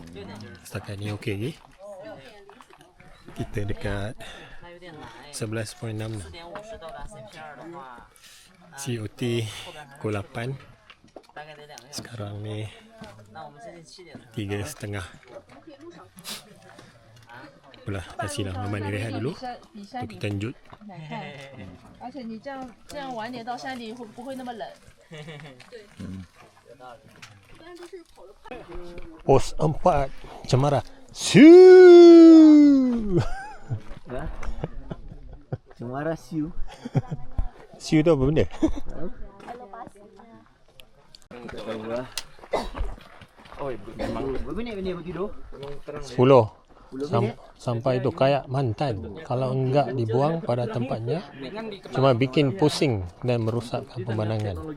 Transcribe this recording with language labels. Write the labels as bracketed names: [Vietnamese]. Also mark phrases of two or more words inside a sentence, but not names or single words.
[Malay] Setakat ni okey lagi. Kita dekat 11.6 lah. COT pukul 8. Sekarang ni 3.30. Apalah, kasihlah Maman ni rehat dulu untuk kita lanjut. [Chinese] 而且你这样晚点到山里会不会那么冷？ [Malay] Pos 4 Cemara. Siu. Ya. Cemara siu. Siu tu apa benda? Tak tahu lah. Oh, memang berapa minit benda tidur? [Indonesian] 10. Sampai tu kayak mantan. Kalau enggak dibuang pada tempatnya, cuma bikin pusing dan merosakkan pemandangan.